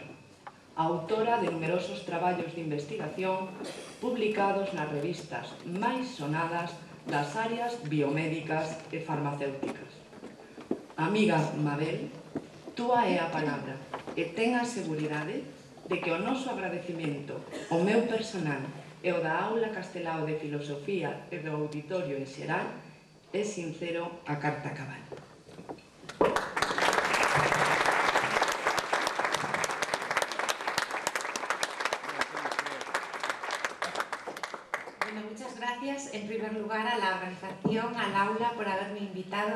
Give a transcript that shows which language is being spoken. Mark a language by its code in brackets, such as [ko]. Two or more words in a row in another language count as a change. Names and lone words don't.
[gl] Autora de numerosos traballos de investigación publicados nas revistas máis sonadas das áreas biomédicas e farmacéuticas. Amiga Mabel, túa é a palabra e ten a seguridade de que o noso agradecimento ao meu personal e o da Aula Castelao de Filosofía e do auditorio en xeral é sincero a carta cabal. [es] Muchas gracias en primer lugar a la organización, al aula por haberme invitado.